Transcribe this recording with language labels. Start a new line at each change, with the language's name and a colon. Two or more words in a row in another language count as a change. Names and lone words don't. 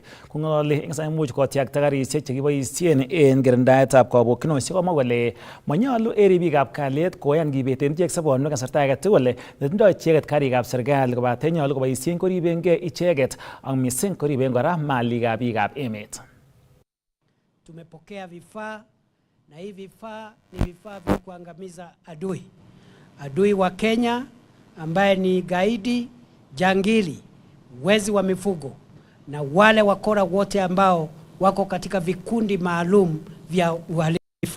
Kalenjin: Kong'ololi eng saimuch kotyakta karisiek chekiboisien en kirindaetab kabokchinosiek komwa kole manyolu en ribikab kalyet koyan kibeten ichek sobonwek kasarta age tugul netindoi icheket karikab serikali kobate nyolu koboisien koribengei icheket ak missing koriben kora malikab biikab emet.
Swahili: Tumepokea vifaa na hivi vifaa ni vifaa vya kuangamiza adui wa Kenya ambaye ni gaidi, jangili, wezi wa mifugo na wale wakora wote ambao wako katika vikundi maalum vya uhalifu.